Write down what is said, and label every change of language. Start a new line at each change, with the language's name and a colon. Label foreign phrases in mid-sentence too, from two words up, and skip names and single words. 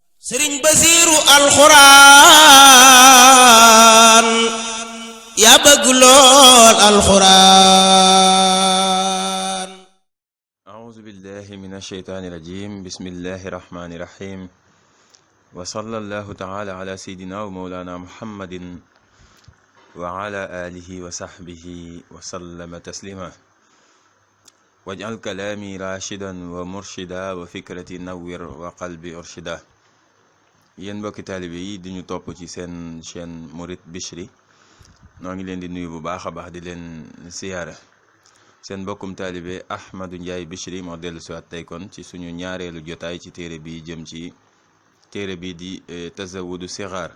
Wolof: sëriñ Basiiru alxuraan yaa bëgg lool alxuraan.
Arabic: أعوذ بالله من الشيطان الرجيم بسم الله الرحمن الرحيم وصلى الله تعالى على سيدنا ومولانا محمد وعلى آله وصحبه وسلم تسليما واجعل كلامي راشدا ومرشدا وفكرتي نور وقلبي أرشدا.
Wolof: yéen mbokki taalibe yi di ñu topp ci seen chaîne Mouride Bichri noo ngi leen di nuyu bu baax a baax di leen siyaara. seen mbokkum taalibe Ahmadou Ndiaye Bichri moo dellu siwaat tey kon ci suñu ñaareelu jotaay ci téere bi jëm ci téere bi di Tazawudu Sixaar.